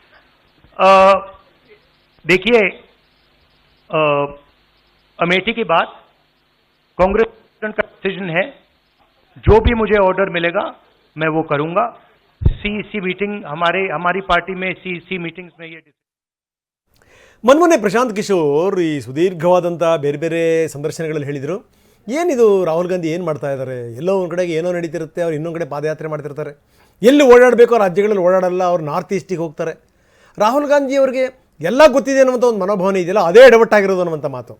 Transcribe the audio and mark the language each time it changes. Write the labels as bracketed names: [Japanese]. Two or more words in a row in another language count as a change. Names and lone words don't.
[Hindi] देखिए, अमेठी की बात कांग्रेस का डिसीजन है। जो भी मुझे ऑर्डर मिलेगा मैं वो करूंगा। सीईसी मीटिंग हमारी पार्टी में सीईसी मीटिंग्स में ये [Kannada] ಮೊನ್ನೆ ಪ್ರಶಾಂತ್ ಕಿಶೋರ್ ಈ ಸುದೀರ್ಘವಾದಂಥ ಬೇರೆ ಬೇರೆ ಸಂದರ್ಶನಗಳಲ್ಲಿ ಹೇಳಿದರು, ಏನಿದು ರಾಹುಲ್ ಗಾಂಧಿ ಏನು ಮಾಡ್ತಾ ಇದ್ದಾರೆ, ಎಲ್ಲೋ ಒಂದು ಕಡೆಗೆ ಏನೋ ನಡೀತಿರುತ್ತೆ, ಅವ್ರು ಇನ್ನೊಂದು ಕಡೆ ಪಾದಯಾತ್ರೆ ಮಾಡ್ತಿರ್ತಾರೆ, ಎಲ್ಲಿ ಓಡಾಡಬೇಕೋ ರಾಜ್ಯಗಳಲ್ಲಿ ಓಡಾಡಲ್ಲ, ಅವ್ರು ನಾರ್ತ್ ಈಸ್ಟಿಗೆ ಹೋಗ್ತಾರೆ. ರಾಹುಲ್ ಗಾಂಧಿ ಅವರಿಗೆ ಎಲ್ಲ ಗೊತ್ತಿದೆ ಅನ್ನುವಂಥ ಒಂದು ಮನೋಭಾವನೆ ಇದೆಯಲ್ಲ, ಅದೇ ಎಡವಟ್ಟಾಗಿರೋದು ಅನ್ನುವಂಥ ಮಾತು.